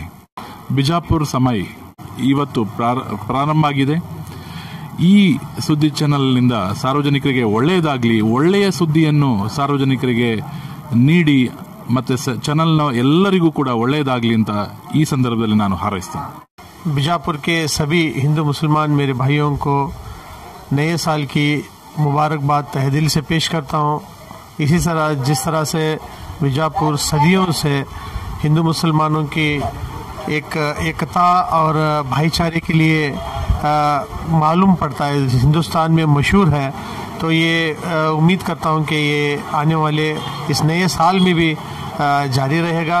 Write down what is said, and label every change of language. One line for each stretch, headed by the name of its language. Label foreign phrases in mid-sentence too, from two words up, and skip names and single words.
Kannada: ಬಿಜಾಪುರ ಸಮಯ ಇವತ್ತು ಪ್ರಾರಂಭ ಆಗಿದೆ। ಈ ಸುದ್ದಿ ಚಾನಲ್ನಿಂದ ಸಾರ್ವಜನಿಕರಿಗೆ ಒಳ್ಳೆಯದಾಗಲಿ, ಒಳ್ಳೆಯ ಸುದ್ದಿಯನ್ನು ಸಾರ್ವಜನಿಕರಿಗೆ ನೀಡಿ ಮತ್ತು ಚಾನಲ್ನ ಎಲ್ಲರಿಗೂ ಕೂಡ ಒಳ್ಳೆಯದಾಗಲಿ ಅಂತ ಈ ಸಂದರ್ಭದಲ್ಲಿ ನಾನು ಹಾರೈಸ್ತೇನೆ।
Urdu: بیجاپور کے سبھی ہندو مسلمان میرے بھائیوں کو نئے سال کی مبارکباد تہہ دل سے پیش کرتا ہوں. اسی طرح جس طرح سے بیجاپور صدیوں سے ہندو مسلمانوں کی ایکتا اور بھائی چارے کے لیے معلوم پڑتا ہے، ہندوستان میں مشہور ہے، تو یہ امید کرتا ہوں کہ یہ آنے والے اس نئے سال میں بھی جاری رہے گا.